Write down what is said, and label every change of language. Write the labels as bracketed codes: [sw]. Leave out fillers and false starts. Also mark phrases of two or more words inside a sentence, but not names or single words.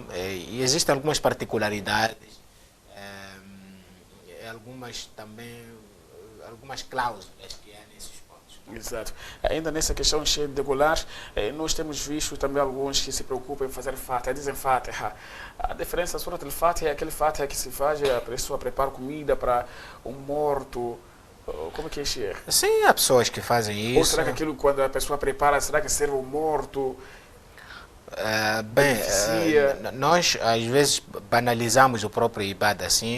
[pt] E existem algumas particularidades, algumas também, algumas cláusulas que há nesses pontos. Exato. Ainda nessa questão cheia de degolar, nós temos visto também alguns que se preocupam em fazer Fatiha, dizem Fatiha. A diferença da Surat al-Fatiha é aquele Fatiha que se faz, a pessoa prepara comida para um morto. Como é que é, Sheikh? Sim, há pessoas que fazem isso. Ou será que aquilo, quando a pessoa prepara, será que serve o morto? Nós às vezes banalizamos o próprio Ibadah assim.